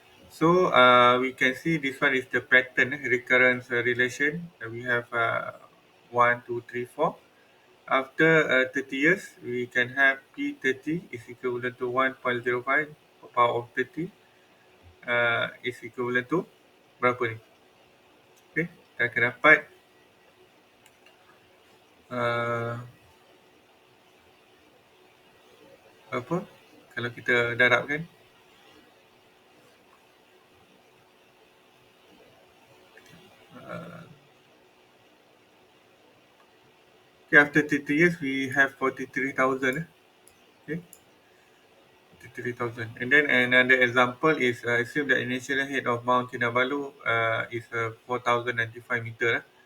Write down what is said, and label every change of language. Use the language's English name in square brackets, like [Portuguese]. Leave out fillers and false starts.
[English] So we can see this one is the pattern recurrence relation. We have 1, 2, 3, 4. After 30 years, we can have P30 is equivalent to 1.05 power of 30 is equivalent to [Malay] berapa ni? Okay, kita akan dapat uh, apa? Kalau kita darabkan [English] uh, okay, after 30 years, we have 43,000. Okay, 33,000. And then another example is assume that initial height of Mount Kinabalu is 4,095 meter.